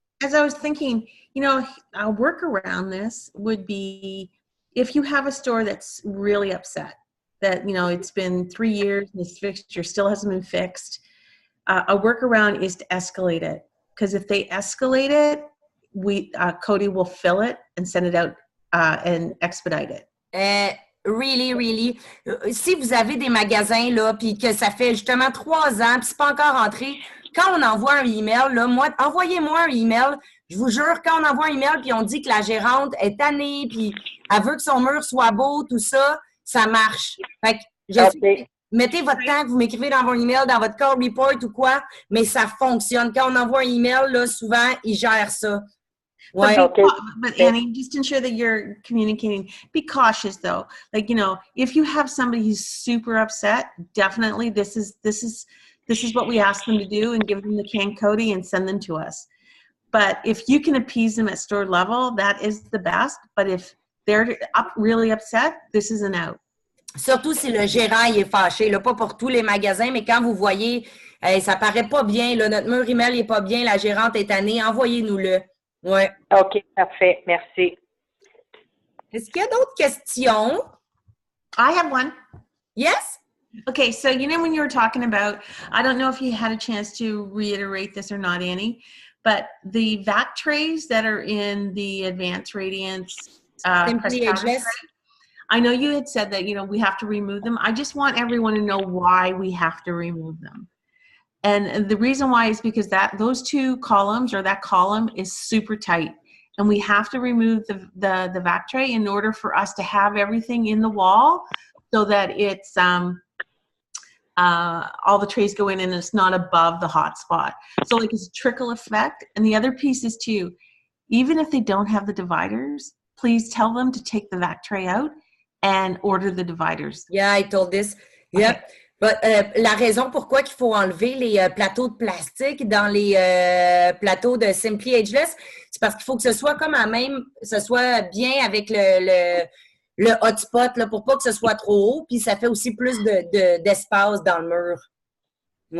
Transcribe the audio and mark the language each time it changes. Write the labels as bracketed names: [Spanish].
[English] As I was thinking, a workaround this would be if you have a store that's really upset, that, it's been 3 years and this fixture still hasn't been fixed, a workaround is to escalate it. Because if they escalate it, Cody will fill it and send it out and expedite it. Really. [French] Si vous avez des magasins, là, puis que ça fait justement 3 ans, puis c'est pas encore entré, quand on envoie un email, là, envoyez-moi un email. Je vous jure, quand on envoie un email, puis on dit que la gérante est tannée, puis elle veut que son mur soit beau, tout ça, ça marche. Fait que mettez votre temps que vous m'écrivez dans vos emails, dans votre call report ou quoi, mais ça fonctionne. Quand on envoie un email, là, souvent, ils gèrent ça. Ouais. [English] But Annie, just ensure that you're communicating. Be cautious, though. Like, if you have somebody who's super upset, definitely this is what we ask them to do, and give them the canned Cody and send them to us. But if you can appease them at store level, that is the best. But if they're really upset, this is an out. [French] Surtout si le gérant il est fâché, là, pas pour tous les magasins, mais quand vous voyez, ça paraît pas bien, là, notre mur email n'est pas bien, la gérante est tannée, envoyez-nous-le. Ouais. OK, parfait. Merci. Est-ce qu'il y a d'autres questions? [English] I have one. Yes? Okay, so when you were talking about, I don't know if you had a chance to reiterate this or not, Annie, but the vac trays that are in the Advanced Radiance Simply Ageless. I know you had said that, we have to remove them. I just want everyone to know why we have to remove them. And the reason why is because those 2 columns, or that column, is super tight. And we have to remove the vac tray in order for us to have everything in the wall so that it's all the trays go in and it's not above the hot spot. So like it's a trickle effect. And the other piece is too, even if they don't have the dividers, please tell them to take the vac tray out and order the dividers. Yeah, I told this. Yep. Okay. [French] But, la raison pourquoi il faut enlever les plateaux de plastique dans les plateaux de Simply Ageless, c'est parce qu'il faut que ce soit comme ce soit bien avec le hotspot, là, pour pas que ce soit trop haut, puis ça fait aussi plus d'espace dans le mur.